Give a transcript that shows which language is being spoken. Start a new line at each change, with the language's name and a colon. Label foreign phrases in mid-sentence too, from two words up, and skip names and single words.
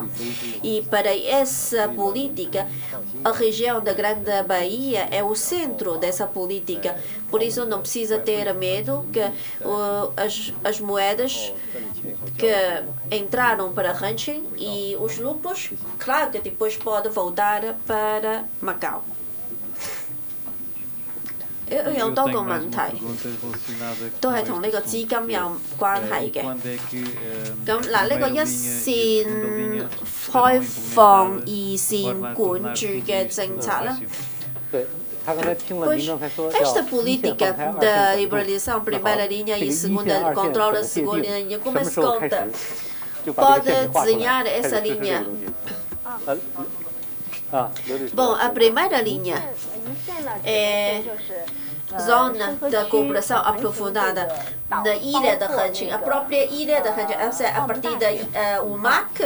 Portuguese: E para essa política, a região da Grande Bahia é o centro dessa política. Por isso, não precisa ter medo que as moedas que entraram para ranching e os lucros, claro que depois pode voltar para Macau.
Cantonese: 有好多個問題，都係同呢個資金有關係嘅。咁嗱，呢個一線開放二線管住嘅政策啦。
Portuguese: Pois esta política da liberalização primeira linha e segunda controla a segunda linha, como é que se conta? Pode desenhar essa linha? Bom, a primeira linha é zona da cooperação aprofundada da ilha de Hanqing, a própria ilha de Hanqing, a partir da UMAC.